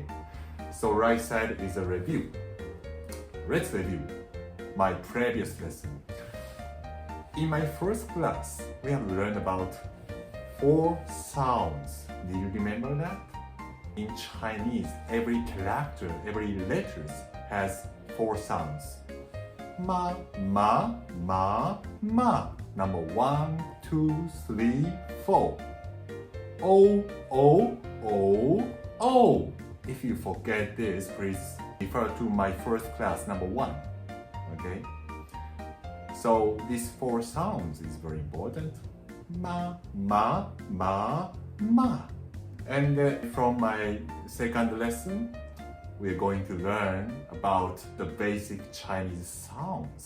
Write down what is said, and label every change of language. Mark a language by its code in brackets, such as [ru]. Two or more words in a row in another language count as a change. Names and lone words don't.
[en] So right side is a review. Let's review my previous lesson. In my first class, we have learned about 4 sounds. Do you remember that? In Chinese, every character, every letters has 4 sounds. [zh] Ma, ma, ma, ma. [en] Number 1, 2, 3, 4. [zh] O, o, o, o. [en] If you forget this, please refer to my first class, number 1. Okay? So these 4 sounds is very important. [zh] Ma, ma, ma, ma. [en] And from my second lesson, we're going to learn about the basic Chinese sounds.